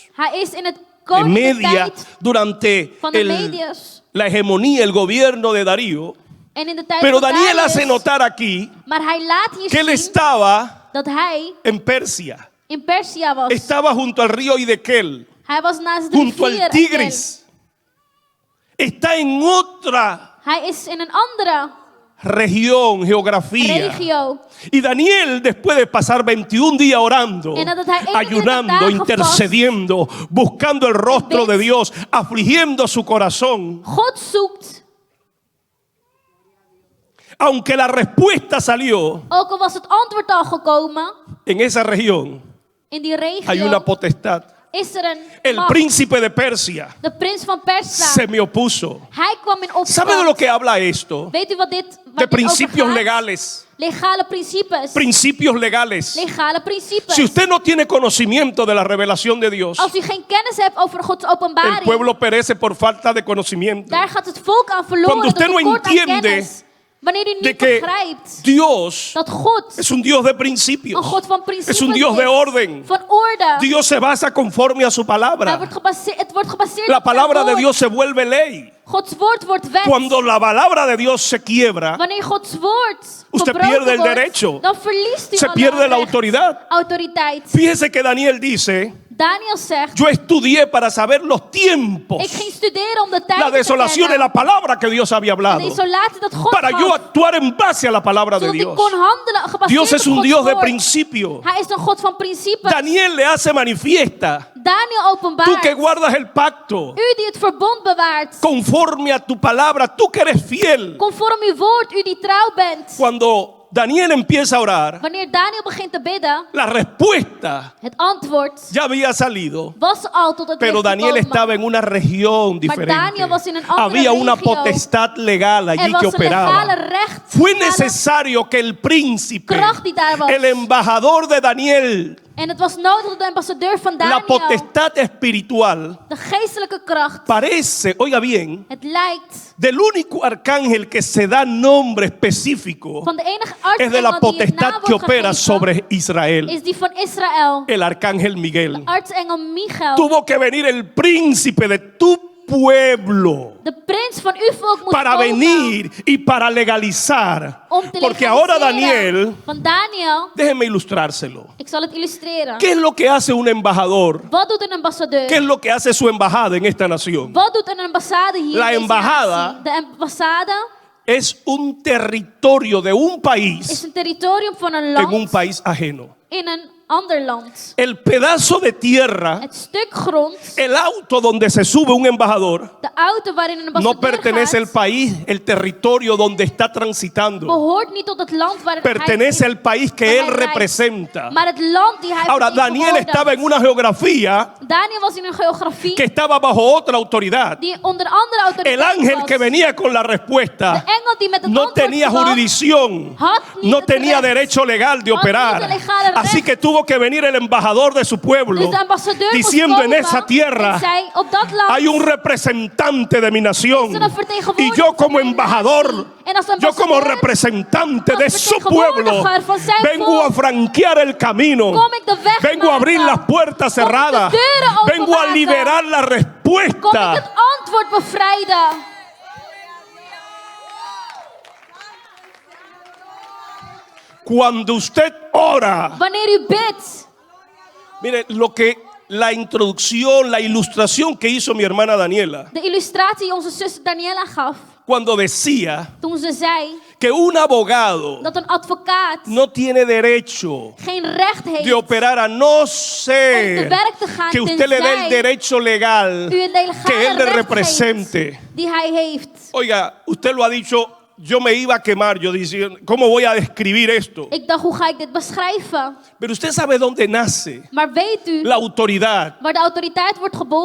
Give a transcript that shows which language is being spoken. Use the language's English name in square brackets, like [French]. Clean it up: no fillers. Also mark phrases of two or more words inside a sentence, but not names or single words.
[Dutch] Hij is in het [Spanish] de Media, [Dutch] koninkrijk [Spanish] durante [Dutch] van de Mediërs. [Spanish] la hegemonía, el gobierno de Darío. [Dutch] En in de tijd [Spanish] Pero [Dutch] van [Spanish] Daniel [Dutch] Darius, [Spanish] hace notar aquí [Dutch] maar hij laat hier [Spanish] que él [Dutch] zien [Spanish] estaba [Dutch] dat hij [Spanish] en Persia. [Dutch] in Persia was. [Spanish] Estaba junto al río Hiddekel, [Dutch] Hij was naast de [Spanish] junto [Dutch] rivier [Spanish] al Tigris. Está en otra [Dutch] Hij is in een andere [Spanish] región, geografía. [Dutch] regio. [Spanish] Y Daniel, después de pasar 21 días orando, [Dutch] En nadat hij 21 [Spanish] ayunando, [Dutch] dagen [Spanish] intercediendo, buscando el rostro de Dios, afligiendo su corazón, [Dutch] God zoekt, [Spanish] aunque la respuesta salió [Dutch] ook al was het antwoord al gekomen, [Spanish] en esa región, [Dutch] in die [Spanish] hay una [Dutch] regio [Spanish] potestad. [Dutch] is er een [Spanish] El [Dutch] macht. [Spanish] príncipe de Persia [Dutch] De prins van Persa. [Spanish] se me opuso. [Dutch] Hij kwam in [Spanish] ¿Sabe de lo [Dutch] opstand. [Spanish] que habla esto? [Dutch] Weet u wat dit [Spanish] De [Dutch] over [Spanish] principios [Dutch] gaat? [Spanish] legales. [Dutch] Legale principes. [Spanish] Principios legales. [Dutch] Legale principes. [Spanish] Si usted no tiene conocimiento de la revelación de Dios, [Dutch] Als u geen kennis hebt over Gods [Spanish] el [Dutch] openbaring, [Spanish] pueblo perece por falta de conocimiento. [Dutch] daar gaat het volk aan verloren. [Spanish] Cuando usted [Dutch] door [Spanish] no [Dutch] tekort aan [Spanish] entiende [Dutch] kennis. Wanneer u [Spanish] de [Dutch] niet [Spanish] que [Dutch] begrijpt [Spanish] Dios [Dutch] dat God [Spanish] es un Dios de [Dutch] een [Spanish] principios, [Dutch] God van principes [Spanish] es un Dios de orden. [Dutch] van orde. [Spanish] Dios se basa conforme a su [Dutch] Het [Spanish] palabra. [Dutch] wordt gebaseerd [Spanish] La [Dutch] op zijn [Spanish] palabra de [Dutch] woord. [Spanish] Dios se vuelve ley. [Dutch] Gods woord wordt wet. [Spanish] Cuando la palabra de Dios se quiebra, [Dutch] Wanneer Gods woord [Spanish] Usted [Dutch] verbroken [Spanish] pierde el [Dutch] wordt, [Spanish] derecho. [Dutch] dan verliest u [Spanish] se [Dutch] alle [Spanish] pierde la [Dutch] recht, [Spanish] autoridad. [Dutch] autoriteit. [Spanish] Fíjese que Daniel dice, [Dutch] Daniel zegt, [Spanish] yo estudié para saber los tiempos, [Dutch] ik ging studeren om de tijd [Spanish] la [Dutch] te [Spanish] desolación es [Dutch] kennen. [Spanish] la palabra que Dios había [Dutch] De [Spanish] hablado, [Dutch] isolatie dat God [Spanish] para yo [Dutch] gaf, [Spanish] actuar en base a la palabra de [Dutch] zodat ik [Spanish] Dios. [Dutch] kon handelen gebaseerd [Spanish] Dios es [Dutch] op [Spanish] un [Dutch] Gods [Spanish] Dios de [Dutch] woord. [Spanish] principio. [Dutch] Hij is een God van principes. [Spanish] Daniel le hace manifiesta, [Dutch] Daniel [Spanish] tú [Dutch] openbaart. [Spanish] que guardas el pacto, [Dutch] U die het verbond bewaart. [Spanish] conforme a tu palabra, tú que eres fiel. [Dutch] Conform uw woord, u die trouw bent. [Spanish] Cuando Daniel empieza a orar, [Dutch] Wanneer Daniel begint te bidden, [Spanish] la respuesta [Dutch] het antwoord [Spanish] ya había salido, [Dutch] was al tot het [Spanish] pero [Dutch] licht [Spanish] Daniel [Dutch] gekomen. [Spanish] estaba en una región [Dutch] Maar [Spanish] diferente. [Dutch] Daniel was in een andere [Spanish] Había una [Dutch] regio. [Spanish] potestad legal allí [Dutch] Er [Spanish] que [Dutch] was een legale [Spanish] operaba. [Dutch] recht. [Spanish] Fue [Dutch] legale [Spanish] necesario que el príncipe, [Dutch] kracht die daar was. [Spanish] el embajador de Daniel, [Dutch] En het was nodig dat de ambassadeur van [Spanish] la [Dutch] Daniel, [Spanish] potestad espiritual, [Dutch] de geestelijke kracht, [Spanish] parece, oiga bien, [Dutch] het lijkt [Spanish] del único arcángel que se da nombre específico, [Dutch] van de enige [Spanish] es de la [Dutch] artsengel die het [Spanish] potestad [Dutch] naam [Spanish] que [Dutch] wordt [Spanish] opera [Dutch] gegeven, [Spanish] sobre Israel, [Dutch] is die van Israël. [Spanish] el arcángel Miguel. [Dutch] Artsengel Michael. [Spanish] Tuvo que venir el príncipe de tu pueblo [Dutch] De prins van uw volk moest [Spanish] para [Dutch] komen [Spanish] venir y para legalizar. [Dutch] om te [Spanish] Porque ahora [Dutch] legaliseren. [Spanish] Daniel, [Dutch] Van Daniel, [Spanish] déjeme ilustrárselo. [Dutch] ik zal het illustreren. [Spanish] ¿Qué es lo que hace un embajador? [Dutch] Wat doet een ambassadeur? [Spanish] ¿Qué es lo que hace su embajada en esta nación? [Dutch] Wat doet een ambassade hier [Spanish] La [Dutch] in deze [Spanish] embajada [Dutch] natie? De ambassade [Spanish] Es un territorio de un [Dutch] is [Spanish] país [Dutch] een territorium van een [Spanish] en un [Dutch] land [Spanish] país ajeno. [Dutch] in een ander land. [Spanish] El pedazo de tierra, [Dutch] Het stuk grond, [Spanish] el auto donde se sube un embajador, [Dutch] de auto waarin een [Spanish] no [Dutch] ambassadeur [Spanish] pertenece al [Dutch] gaat, [Spanish] país, el territorio donde está transitando. [Dutch] behoort niet tot het land waar [Spanish] Pertenece [Dutch] hij [Spanish] al país que [Dutch] waar [Spanish] él [Dutch] hij reist, [Spanish] representa. [Dutch] maar het land die hij [Spanish] Ahora, Daniel [Dutch] vertegenwoordigt. [Spanish] estaba en una geografía [Dutch] Daniel was in een geografie [Spanish] que estaba bajo otra autoridad. [Dutch] die onder andere autoriteit [Spanish] El ángel [Dutch] was. [Spanish] que venía con la respuesta [Dutch] De engel die met het [Spanish] no [Dutch] antwoord [Spanish] tenía [Dutch] kwam, [Spanish] jurisdicción, [Dutch] had niet [Spanish] no [Dutch] het [Spanish] tenía [Dutch] recht, [Spanish] derecho legal de [Dutch] had [Spanish] operar. [Dutch] niet de legale [Spanish] Así [Dutch] recht. [Spanish] que tuvo que venir el embajador de su pueblo [Dutch] Dus de ambassadeur [Spanish] diciendo [Dutch] moest [Spanish] en [Dutch] komen [Spanish] esa [Dutch] en [Spanish] tierra [Dutch] zei, op dat land [Spanish] hay un representante de mi nación [Dutch] is er een vertegenwoordiger [Spanish] y yo [Dutch] van [Spanish] como [Dutch] mijn [Spanish] embajador, [Dutch] natie. En als [Spanish] yo como [Dutch] ambassadeur, [Spanish] representante [Dutch] als [Spanish] de su pueblo [Dutch] vertegenwoordiger van zijn [Spanish] vengo [Dutch] volk, [Spanish] a franquear el camino, [Dutch] kom ik de weg [Spanish] vengo a abrir [Dutch] maken. [Spanish] las puertas [Dutch] Kom ik de [Spanish] cerradas, [Dutch] deuren [Spanish] vengo a [Dutch] openmaken. [Spanish] liberar la [Dutch] Kom ik [Spanish] respuesta. [Dutch] het antwoord bevrijden. [Spanish] Cuando usted ora, [Dutch] Wanneer u bidt, [Spanish] mire lo que la introducción, la ilustración que hizo mi hermana Daniela, [Dutch] de illustratie die onze zus Daniela gaf, [Spanish] cuando decía [Dutch] toen ze zei [Spanish] que un abogado [Dutch] dat een advocaat [Spanish] no tiene derecho [Dutch] geen recht heeft [Spanish] de operar a no [Dutch] om te [Spanish] ser [Dutch] werk te gaan [Spanish] que usted le dé el [Dutch] tenzij [Spanish] derecho legal [Dutch] u het legale [Spanish] que él le [Dutch] recht [Spanish] represente. [Dutch] geeft die hij heeft. [Spanish] Oiga, usted lo ha dicho, yo me iba a quemar, yo decía, ¿cómo voy a describir esto? [Dutch] Ik dacht, hoe ga ik dit beschrijven? [Spanish] Pero usted sabe dónde nace [Dutch] Maar weet u [Spanish] la autoridad [Dutch] waar de autoriteit wordt geboren